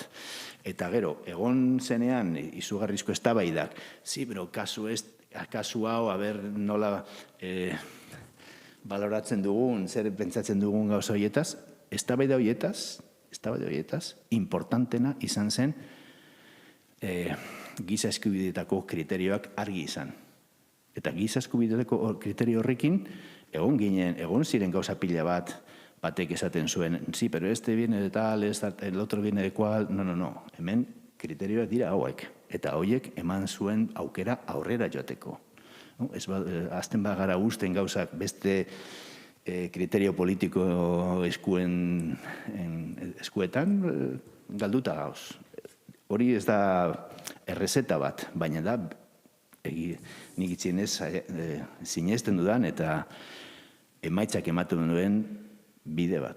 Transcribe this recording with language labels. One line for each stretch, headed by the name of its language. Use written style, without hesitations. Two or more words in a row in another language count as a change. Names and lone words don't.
Basque: Eta gero, egon zenean izugarrizko eztabaidak, pero kasu hau, nola baloratzen dugun, zer pentsatzen dugun gauza horietaz, eztabaida horietaz, importantena izan zen giza eskubideetako kriterioak argi izan. Eta giza eskubideetako kriterio horrekin, egon ziren gauza pila batek esaten zuen,
Spanish: pero este viene de tal, el otro viene de cual, no.
Basque: Hemen kriterioak dira hauek. Eta hauek eman zuen aukera aurrera joateko. Azten bagara usten gauzak beste kriterio politiko eskuetan, galduta gauz. Hori ez da errezeta bat, baina da, nik itxienez sinesten dudan eta emaitzak ematen duen bide bat.